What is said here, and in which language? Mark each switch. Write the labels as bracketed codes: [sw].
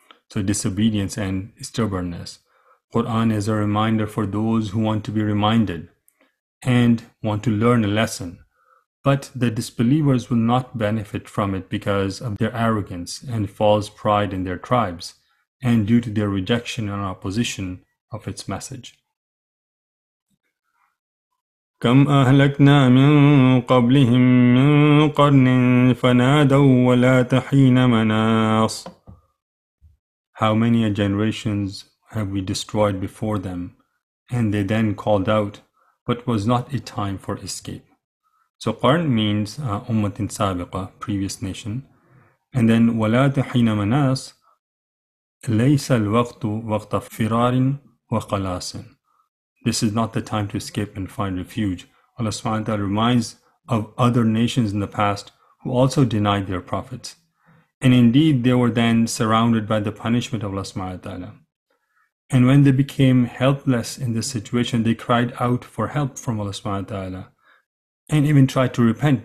[en] So disobedience and stubbornness. Quran is a reminder for those who want to be reminded and want to learn a lesson. But the disbelievers will not benefit from it because of their arrogance and false pride in their tribes, and due to their rejection and opposition of its message. [ar] كم أهلكنا من قبلهم من قرن فنادوا ولا حين مناص. [en] How many generations have we destroyed before them, and they then called out, but was not a time for escape. So qarn means [ar] ummatin sabiqa, [en] previous nation. And then [ar] ولا حين مناص ليس الوقت وقت فرار وخلاص. [en] This is not the time to escape and find refuge. Allah subhanahu wa ta'ala reminds of other nations in the past who also denied their prophets. And indeed, they were then surrounded by the punishment of Allah subhanahu wa ta'ala. And when they became helpless in this situation, they cried out for help from Allah subhanahu wa ta'ala and even tried to repent.